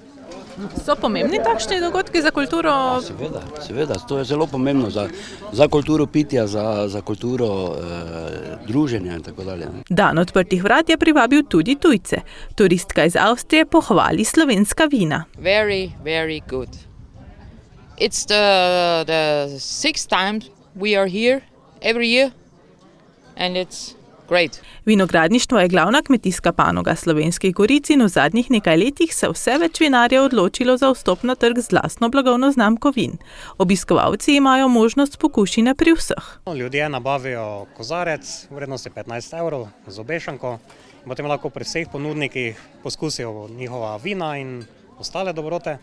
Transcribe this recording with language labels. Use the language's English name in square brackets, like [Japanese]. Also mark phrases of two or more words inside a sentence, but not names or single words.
[Slovenian] So pomembni takšni dogodki za kulturo? Seveda, to je zelo pomembno za kulturo pitja, za kulturo druženja in tako dalje. Dan odprtih vrat je privabil tudi tujce. Turistka iz Avstrije pohvali slovenska vina. [English] Very, very good. It's the sixth time we are here every year and it's great. [Slovenian] Vinogradništvo je glavna kmetijska panoga Slovenskih goric in v zadnjih nekaj letih se vse več vinarjev odločilo za vstop na trg z lastno blagovno znamko vin. Obiskovalci imajo možnost pokušine pri vseh. Ljudje nabavijo kozarec, vrednosti 15 € z obešanko, in potem lahko pri vseh ponudnikih poskusijo njihova vina in ostale dobrote.